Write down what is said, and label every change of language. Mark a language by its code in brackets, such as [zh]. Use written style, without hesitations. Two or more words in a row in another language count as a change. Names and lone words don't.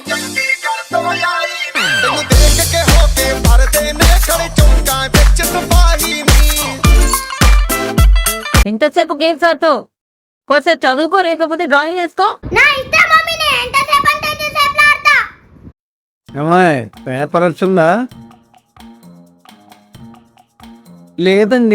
[pa] ਤੈਨੂੰ ਦੇਖ ਕੇ ਹੋ ਕੇ ਭਰਦੇ ਨੇ ਖੜੇ ਚੌਂਕਾਂ ਵਿੱਚ ਸਿਪਾਹੀ ਨੀ. [te] ఎంతసేపు గేమ్స్ ఆడుతావు? కొంచెం చదువుకో, లేకపోతే డ్రాయింగ్ వేసుకో. నా ఇష్టం మమ్మీ, నేను ఎంతసేపు అంటే ఎంతసేపు ఆడతా. ఏమాయ్ పేపర్ వచ్చిందా? లేదండి.